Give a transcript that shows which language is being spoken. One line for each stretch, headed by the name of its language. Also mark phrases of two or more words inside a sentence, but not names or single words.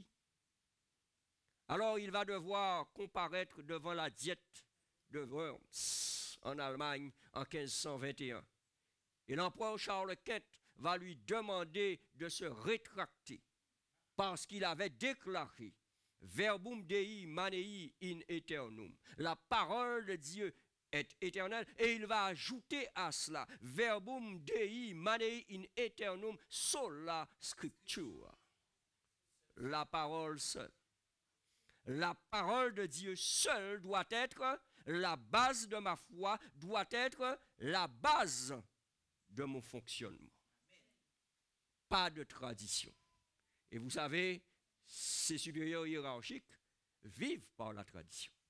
French: Alors il va devoir comparaître devant la diète de Worms en Allemagne en 1521. Et l'empereur Charles V va lui demander de se rétracter parce qu'il avait déclaré
Latin: Verbum Dei manei in eternum.
French: La parole de Dieu est éternelle et il va ajouter à cela
Latin: Verbum Dei manei in eternum sola scriptura.
French: La parole seule. La parole de Dieu seule doit être la base de ma foi, doit être la base de mon fonctionnement. Pas de tradition. Et vous savez, ces supérieurs hiérarchiques vivent par la tradition.